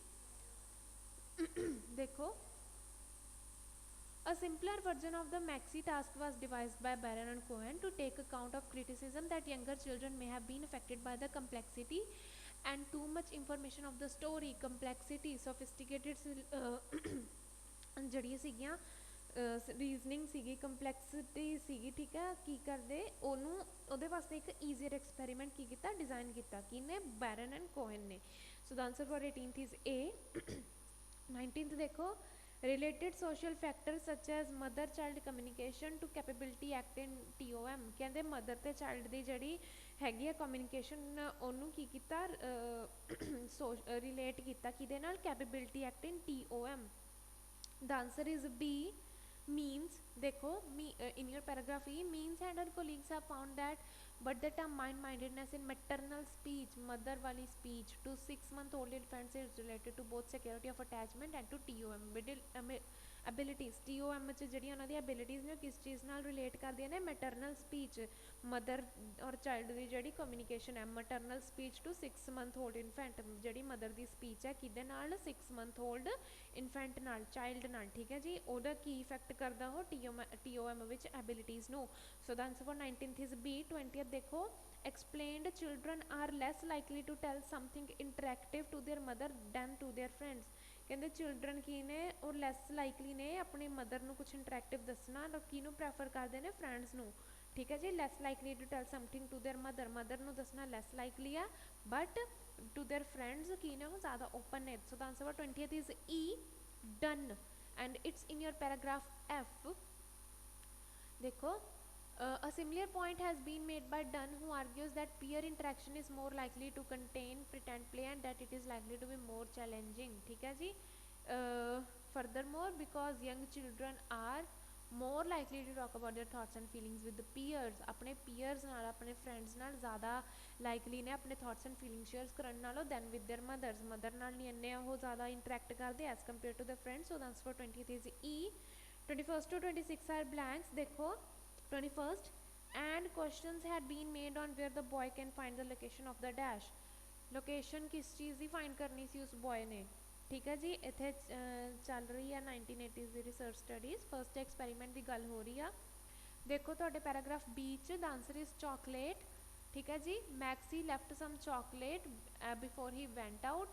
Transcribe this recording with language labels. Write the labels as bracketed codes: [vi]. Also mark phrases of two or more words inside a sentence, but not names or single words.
[pa] ਦੇਖੋ, [en] a simpler version of the maxi task was devised by Barron and Cohen to take account of criticism that younger children may have been affected by the complexity and too much information of the story. Complexity, sophisticated [pa] ਜਿਹੜੀਆਂ ਸੀਗੀਆਂ ਰੀਜ਼ਨਿੰਗ ਸੀਗੀ, ਕੰਪਲੈਕਸਿਟੀ ਸੀਗੀ. ਠੀਕ ਹੈ, ਕੀ ਕਰਦੇ ਉਹਨੂੰ ਉਹਦੇ ਵਾਸਤੇ ਇੱਕ [en] easier experiment [pa] ਕੀ ਕੀਤਾ? ਡਿਜ਼ਾਈਨ ਕੀਤਾ. ਕਿਹਨੇ? [en] ਬੈਰਨ ਐਂਡ ਕੋਹਨ ਨੇ. So the answer for 18th is A. [pa] 19th ਦੇਖੋ, [en] related social factors such as mother child communication to capability act in TOM. [pa] ਕਹਿੰਦੇ ਮਦਰ ਤੇ ਚਾਈਲਡ ਦੀ ਜਿਹੜੀ ਹੈਗੀ ਆ ਕਮਿਊਨੀਕੇਸ਼ਨ, ਉਹਨੂੰ ਕੀ ਕੀਤਾ? ਰਿਲੇਟ ਕੀਤਾ ਕਿਹਦੇ ਨਾਲ? [en] capability act in TOM. The answer is B, means. देखो, in your paragraph E, means and her colleagues have found that but the term mind-mindedness in maternal speech, mother wali speech, to 6-month-old infants is related to both security of attachment and to TOM abilities. [pa] TOM ਚ ਜਿਹੜੀਆਂ ਉਹਨਾਂ ਦੀਆਂ abilities ਨੇ ਕਿਸ ਚੀਜ਼ ਨਾਲ ਰਿਲੇਟ ਕਰਦੀਆਂ ਨੇ? [en] maternal speech, [pa] ਮਦਰ ਔਰ ਚਾਈਲਡ ਦੀ ਜਿਹੜੀ ਕਮਿਊਨੀਕੇਸ਼ਨ ਹੈ. [en] maternal speech to 6-month-old infant, [pa] ਜਿਹੜੀ ਮਦਰ ਦੀ ਸਪੀਚ ਹੈ ਕਿਹਦੇ ਨਾਲ? [en] 6-month-old infant [pa] ਨਾਲ, ਚਾਈਲਡ ਨਾਲ. ਠੀਕ ਹੈ ਜੀ. ਉਹਦਾ ਕੀ ਇਫੈਕਟ ਕਰਦਾ ਉਹ? TOM ਵਿੱਚ ਐਬਿਲਿਟੀਜ਼ ਨੂੰ. [en] So the answer for 19th is B. [pa] 20th ਦੇਖੋ, [en] explained children are less likely to tell something interactive to their mother than to their friends. [pa] ਕਹਿੰਦੇ ਚਿਲਡਰਨ ਕੀ ਨੇ? ਉਹ [en] less likely [pa] ਨੇ ਆਪਣੀ ਮਦਰ ਨੂੰ ਕੁਛ ਇੰਟਰੈਕਟਿਵ ਦੱਸਣਾ, ਔਰ ਕਿਹਨੂੰ ਪ੍ਰੈਫਰ ਕਰਦੇ ਨੇ? ਫਰੈਂਡਸ ਨੂੰ. ਠੀਕ ਹੈ ਜੀ. [en] less likely to tell something to their mother, mother [pa] ਨੂੰ ਦੱਸਣਾ [en] less likely ਆ, but to their friends [pa] ਕੀ ਨੇ? ਉਹ ਜ਼ਿਆਦਾ ਓਪਨ ਨੇ. [en] So the answer for 20th is E, done, and it's in your paragraph F. देखो, a similar point has been made by Dunn, who argues that peer interaction is more likely to contain pretend play and that it is likely to be more challenging. [hi] ठीक है जी. [en] Furthermore, because young children are more likely to talk about their thoughts and feelings with the peers, [pa] अपने peers नाल, अपने friends नाल ज़्यादा likely ने अपने [en] thoughts and feelings [pa] share करन नालों [en] than with their mothers. [pa] Mother ਨਾਲ ਨਹੀਂ ਅੰਨੇ ਵੋ ਜ਼ਿਆਦਾ interact ਕਰਤੇ [en] as compared to the friends. So the answer for 20th is E. 21st to 26 are blanks. देखो, 21st, and questions had been made on where the boy can find the location of the dash. [hi] लोकेशन किस चीज़ की फाइंड करनी सी उस बॉय ने. ठीक है जी. इतने चल रही है 1980s की [en] research studies. first experiment [hi] की गल हो रही है. देखो तो पैराग्राफ बी च [en] the answer is chocolate. [hi] ठीक है जी. [en] Maxi left some chocolate before he went out.